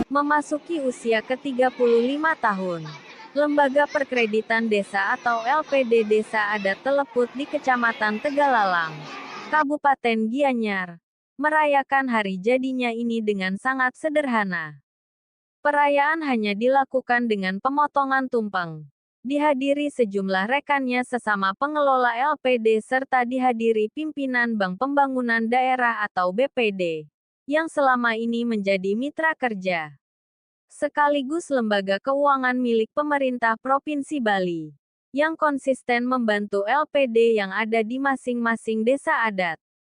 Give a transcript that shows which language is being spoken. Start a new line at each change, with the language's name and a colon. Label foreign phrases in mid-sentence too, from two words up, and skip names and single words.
Indonesian: memasuki usia ke-35 tahun. Lembaga Perkreditan Desa atau LPD Desa Adat Teleput di Kecamatan Tegalalang, Kabupaten Gianyar, merayakan hari jadinya ini dengan sangat sederhana. Perayaan hanya dilakukan dengan pemotongan tumpeng. Dihadiri sejumlah rekannya sesama pengelola LPD serta dihadiri pimpinan Bank Pembangunan Daerah atau BPD, yang selama ini menjadi mitra kerja, sekaligus lembaga keuangan milik pemerintah Provinsi Bali, yang konsisten membantu LPD yang ada di masing-masing desa adat.